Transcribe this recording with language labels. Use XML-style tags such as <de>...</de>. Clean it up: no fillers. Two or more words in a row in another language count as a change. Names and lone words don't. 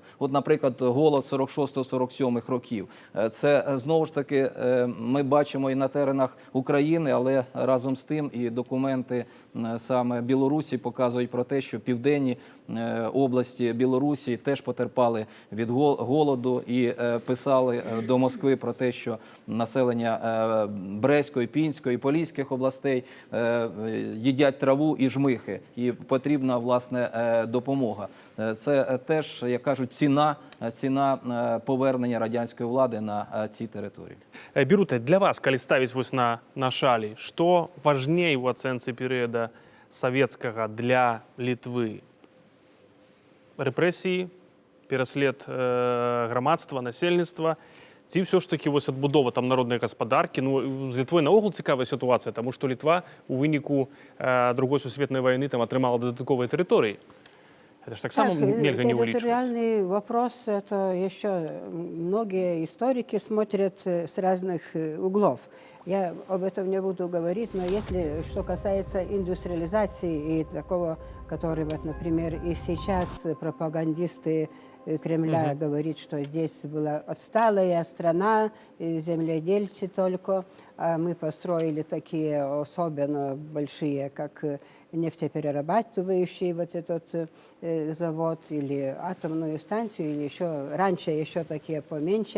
<uk>От, наприклад, голод 46-47 років. Це, знову ж таки, ми бачимо і на теренах України, але разом з тим і документи саме Білорусі показують про те, що південні області Білорусі теж потерпали від голоду і писали до Москви про те, що населення Брестської, Пінської, Поліських областей їдять траву і жмихи, і потрібна, власне, допомога. Це теж, як кажуть, ціна повернення радянської влади на ці території.</uk> <be>Бірута, для вас, калі ставіць вось на шалі, што важней у ацэнцы перыяда савецкага для Літвы? Рэпрэсіі, пераслед грамадства, насельніцтва,</be> <uk>Ці все ж таки ось адбудова там народної господарки. Ну, з Літвою наогул цікава ситуація, тому що Літва у виніку Другої сусветної війни там отримала додаткові території.</uk> <ru>Это же так само нельзя не увеличивать. Территориальный вопрос, это еще многие историки смотрят с разных углов. Я об этом не буду говорить, но если что касается индустриализации и такого, который, вот, например, и сейчас пропагандисты Кремля говорит, что здесь была отсталая страна, земледельцы только, а мы построили такие особенно большие, как нефтеперерабатывающий вот этот завод или атомную станцию, или еще раньше еще такие поменьше.</ru>